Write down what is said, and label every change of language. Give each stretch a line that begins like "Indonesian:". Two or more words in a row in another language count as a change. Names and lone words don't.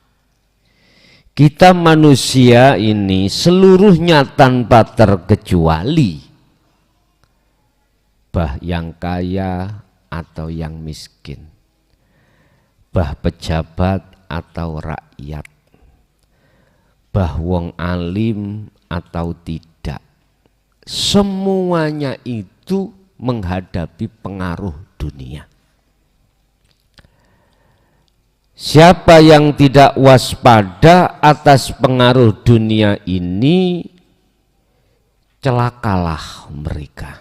Indonesian: Kita manusia ini seluruhnya tanpa terkecuali, bah yang kaya atau yang miskin, bah pejabat atau rakyat, bah wong alim atau tidak, semuanya itu menghadapi pengaruh dunia. Siapa yang tidak waspada atas pengaruh dunia ini, celakalah mereka.